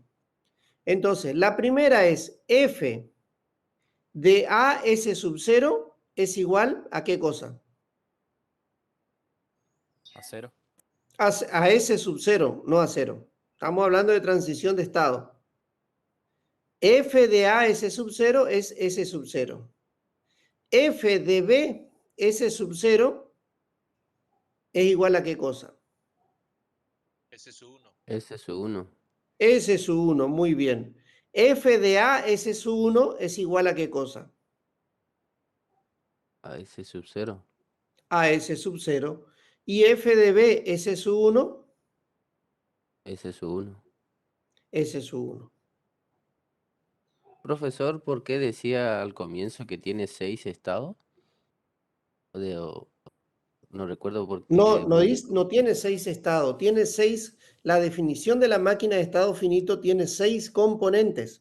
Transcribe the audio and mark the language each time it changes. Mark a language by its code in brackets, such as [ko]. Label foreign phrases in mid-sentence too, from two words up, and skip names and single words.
[es] Entonces, la primera es f de a s sub 0 es igual a ¿qué cosa? A 0. A s sub 0, no a 0. Estamos hablando de transición de estado. F de A S sub 0 es S sub 0. F de B S sub 0 es igual a ¿qué cosa? S sub 1. S sub 1. S sub 1, muy bien. F de A S sub 1 es igual a ¿qué cosa? A S sub 0. A S sub 0. Y F de B S sub 1, S sub 1. S sub 1. Profesor, ¿por qué decía al comienzo que tiene 6 estados? No recuerdo porque No tiene 6 estados, tiene 6. La definición de la máquina de estado finito tiene 6 componentes,